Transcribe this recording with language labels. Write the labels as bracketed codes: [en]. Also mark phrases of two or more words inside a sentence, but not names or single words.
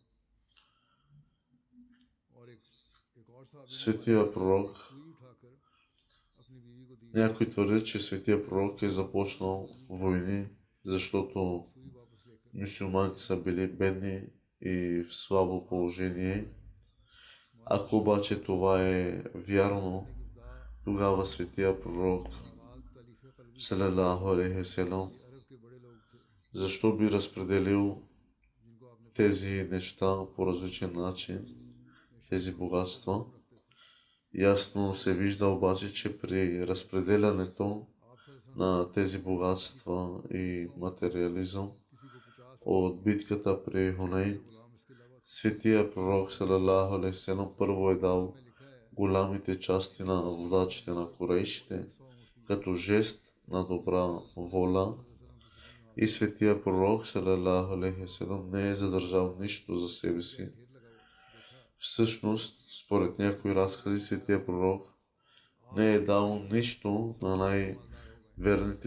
[bg] Светия пророк, някой твърди, че светия пророк е започнал войни, защото мюсюлманите са били бедни и в слабо положение. Ако обаче това е вярно, тогава светия пророк [ar] صلى الله عليه وسلم [bg] защо би разпределил тези неща по различен начин, тези богатства? Ясно се вижда обаче, че при разпределянето на тези богатства и материализъм от битката при Хунейн, светия пророк [ar] صلى الله عليه وسلم [bg] първо е дал голямите части на водачите на Курейшите като жест на добра воля, и светия пророк [ar] صلى الله عليه وسلم [bg] не е задържал нищо за себе си. Всъщност, според някои разкази, светия пророк не е дал нищо на най-верните